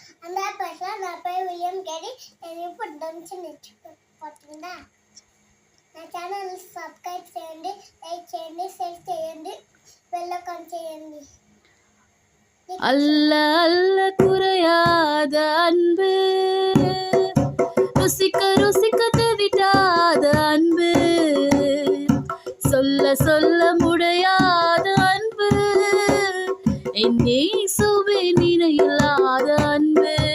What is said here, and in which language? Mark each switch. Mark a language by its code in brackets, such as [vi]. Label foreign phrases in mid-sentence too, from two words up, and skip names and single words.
[te] నా పేరు విలియం గేరీ. నేను ఇప్పుడు దంచి నేర్చుకుంటున్నా. నా ఛానల్ సబ్స్క్రైబ్ చేయండి, లైక్ చేయండి, షేర్ చేయండి, [en] bell icon [te] చేయండి. [ta] அல்ல அல்ல குறையாத அன்பு, ருசிக்க ருசிக்க தெவிட்டாத அன்பு, சொல்ல சொல்ல முடியாத அன்பு, என் இயேசுவின் இணையில்லாத அன்பு.